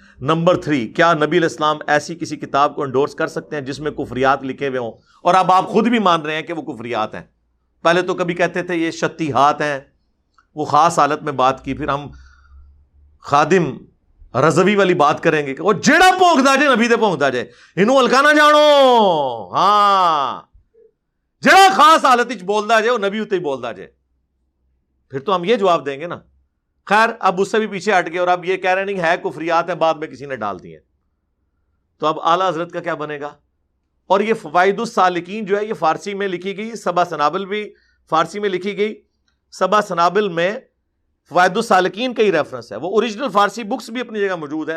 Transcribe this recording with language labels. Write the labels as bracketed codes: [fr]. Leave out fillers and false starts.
[ur] Number 3، کیا نبی علیہ السلام ایسی کسی کتاب کو انڈورس کر سکتے ہیں جس میں کفریات لکھے ہوئے ہوں؟ اور اب آپ خود بھی مان رہے ہیں کہ وہ کفریات ہیں. پہلے تو کبھی کہتے تھے یہ شتیہات ہیں، وہ خاص حالت میں بات کی. پھر ہم خادم رضوی والی بات کریں گے کہ وہ [pa] جیڑا پونکدا جے نبی دے پونکدا جے، انہوں ہلکا نہ جانو. ہاں، جیڑا خاص حالت وچ بولدا جے وہ نبی اتے ہی بولدا جے. [ur] پھر تو ہم یہ جواب دیں گے نا. خیر، اب اس سے بھی پیچھے ہٹ گئے اور اب یہ کہہ رہے نہیں ہے کفریات ہیں، بعد میں کسی نے ڈال دی ہیں. تو اب اعلیٰ حضرت کا کیا بنے گا؟ اور یہ فوائد السالکین جو ہے یہ فارسی میں لکھی گئی، 7 سنابل بھی فارسی میں لکھی گئی. 7 سنابل میں فوائد السالکین کا ہی ریفرنس ہے. وہ اوریجنل فارسی بکس بھی اپنی جگہ موجود ہیں.